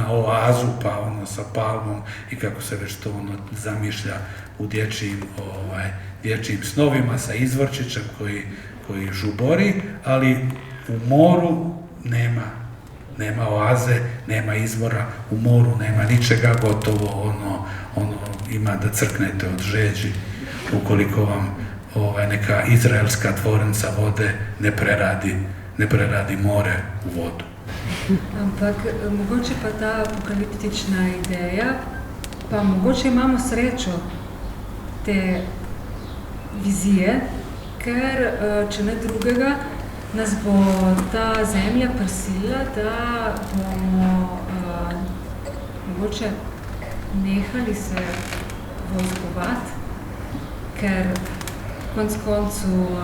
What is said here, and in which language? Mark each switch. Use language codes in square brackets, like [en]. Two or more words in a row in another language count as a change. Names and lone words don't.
[hr] oazu, pa sa palmom i kako se već to zamišlja u dječjim snovima sa izvorčićem koji žubori, ali u moru nema oaze, nema izvora, u moru nema ničega, gotovo ima da crknete od žeđi ukoliko vam neka izraelska tvornica vode ne preradi more u vodu. [sl] Ampak mogoče pa ta apokaliptična ideja, pa mogoče imamo srečo te vizije, ker če ne drugega, nas bo ta zemlja prisilila, da bomo mogoče nehali se vojskovati, ker konec koncu